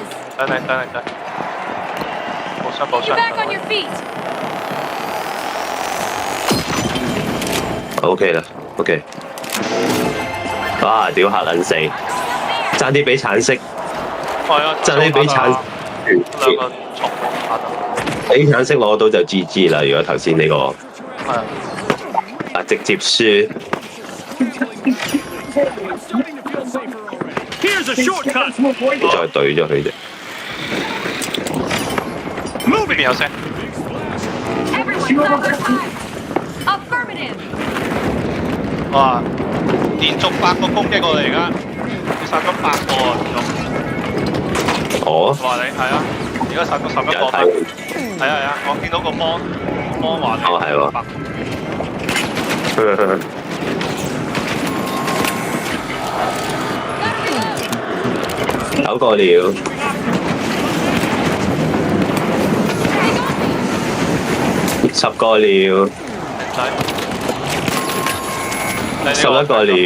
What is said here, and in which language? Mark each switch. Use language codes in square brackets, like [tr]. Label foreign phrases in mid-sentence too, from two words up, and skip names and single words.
[yue] 等你，冇傷 [en] Get back on your feet. [yue] OK 啦，OK。哇！屌嚇撚死，爭啲俾橙色，係啊，爭啲俾橙，兩個重打到，俾橙色攞到就 GG 啦。如果頭先呢個係啊，啊直接輸， [en] Starting to feel safer already. Here's a shortcut. [yue] 再對咗佢哋。呢邊有聲， [en] Everyone stop their fire. Affirmative. [yue] 哇！連續8個攻擊我哋而家，你殺咗8個啊！連續，哦，話你係啊，而家殺咗11個有睇分，係啊，我見到個幫話你，哦係喎9個了，10個了，11個了，